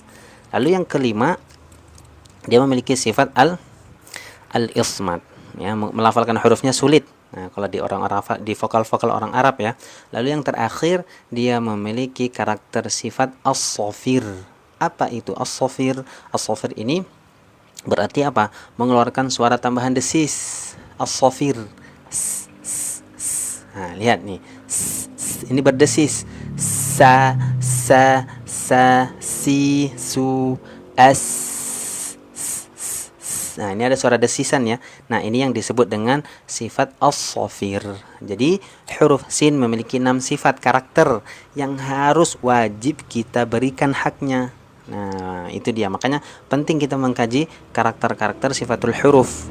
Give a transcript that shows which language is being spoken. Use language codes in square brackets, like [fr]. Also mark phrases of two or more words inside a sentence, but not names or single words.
[id] Lalu yang kelima, dia memiliki sifat al-ismat, ya, melafalkan hurufnya sulit. Nah, kalau di di vokal-vokal orang Arab ya. Lalu yang terakhir, dia memiliki karakter sifat as-safir. Apa itu as-safir? As-safir ini berarti apa? Mengeluarkan suara tambahan desis. As-safir. Nah, lihat nih. Ini berdesis. Sa, si, su, as. Nah, ini ada suara desisan ya. Nah, ini yang disebut dengan sifat as-safir. Jadi, huruf sin memiliki 6 sifat karakter yang harus wajib kita berikan haknya. Nah, itu dia. Makanya penting kita mengkaji karakter-karakter [ar] صفات الحروف.